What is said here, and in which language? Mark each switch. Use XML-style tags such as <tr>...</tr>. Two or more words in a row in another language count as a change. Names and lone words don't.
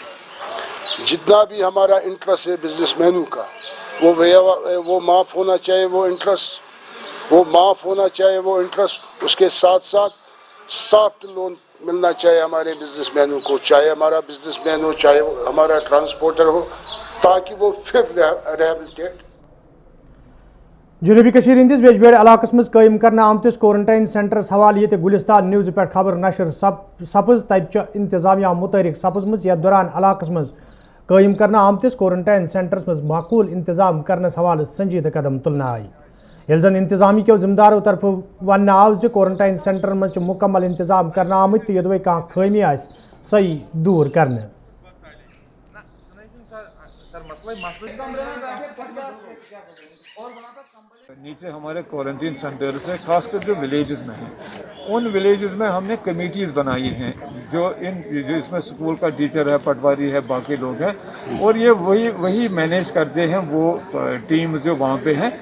<hi>जितना भी हमारा इंटरेस्ट है बिजनेसमैनों का वो माफ़ होना चाहिए, वो माफ़ होना चाहिए वो इंटरेस्ट। उसके साथ साथ</hi> <en>soft loan</en> <hi>मिलना चाहिए हमारे बिजनेसमैनों को, चाहे हमारा बिजनेसमैन हो, चाहे हमारा ट्रांसपोर्टर हो, ताकि वो फिर रिहेबिलिटेट।</hi> <ks>जनूबी कशीर हंदिस बेजबेड़ इलाकस मज कायम करना आमतिस</ks> <en>quarantine centres</en> <ks>हवाले ये गुलिस्तान न्यूज़ पे खबर नशर सपज तत इंतजामिया मुतहरिक सपजम यथ दौरान इलाकस मज कायम करना आमतिस</ks> <en>quarantine centres</en> <ks>मज माकूल इंतजाम करने हवाले संजीदा कदम तुलना आई। यल जन इंतजामी के जिम्मेदारों तरफ वन आव</ks> <en>quarantine centre</en> <ks>मज मुकम्मल इंतजाम करना आमत तो यदि कह खामी आ सही दूर करने।</ks> <hi>नीचे हमारे</hi> <en>quarantine centers</en> <hi>है, खासकर जो विलेजेस में हैं, उन विलेजेस में हमने कमेटीज़ बनाई हैं जो इसमें स्कूल का टीचर है, पटवारी है, बाकी लोग हैं, और ये वही मैनेज करते हैं वो टीम जो वहाँ पे हैं।</hi>